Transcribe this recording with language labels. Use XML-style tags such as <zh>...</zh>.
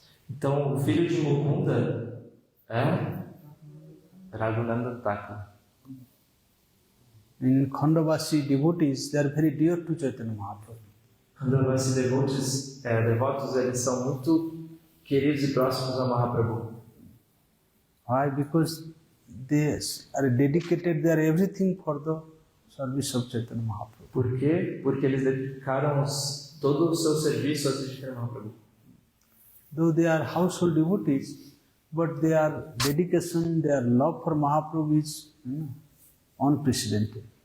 <pt>Então, o filho de Mukunda é Raghunandan Thakur.</pt> <en>In Khandavasi devotees, they are very dear to Chaitanya Mahaprabhu.</en> <pt>Khandavasi devotos, eles são muito queridos e próximos a Mahaprabhu.</pt> <en>Why? Because they are dedicated their everything for the service of Chaitanya Mahaprabhu.</en> <pt>Por quê? Porque eles dedicaram todo o seu serviço a Chaitanya Mahaprabhu.</pt> <en>Though they are household devotees, but their dedication, their love for Mahaprabhu is unprecedented.</en>